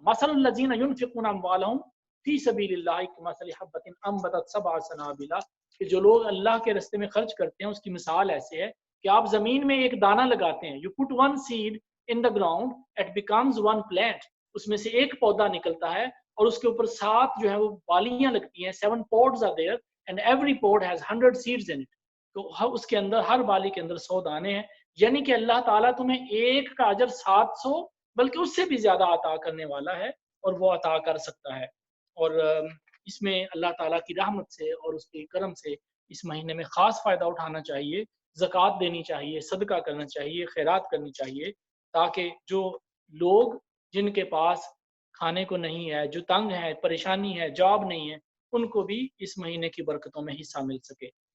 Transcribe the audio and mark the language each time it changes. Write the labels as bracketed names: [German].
[Arabic] مثل الذین ینفقون اموالہم فی سبیل اللہ کمثل حبۃ انبتت سبع سنابل, [Urdu] کہ جو لوگ اللہ کے راستے میں خرچ کرتے ہیں اس کی مثال ایسے ہے کہ آپ زمین میں ایک دانہ لگاتے ہیں. [English] you put one seed in the ground, it becomes one plant, [Urdu] اس میں سے ایک پودا نکلتا ہے اور اس کے اوپر 7 جو ہے وہ بالیاں لگتی ہیں. [English] 7 pods are there and every pod has 100 seeds in it. [Urdu] تو اس کے اندر ہر بالی کے اندر 100 دانے ہیں. یعنی کہ اللہ تعالیٰ تمہیں ایک کا اجر 700 بلکہ اس سے بھی زیادہ عطا کرنے والا ہے اور وہ عطا کر سکتا ہے. اور اس میں اللہ تعالیٰ کی رحمت سے اور اس کے کرم سے اس مہینے میں خاص فائدہ اٹھانا چاہیے, زکوٰۃ دینی چاہیے, صدقہ کرنا چاہیے, خیرات کرنی چاہیے, تاکہ جو لوگ جن کے پاس کھانے کو نہیں ہے, جو تنگ ہے, پریشانی ہے, جاب نہیں ہے, ان کو بھی اس مہینے کی برکتوں میں حصہ مل سکے.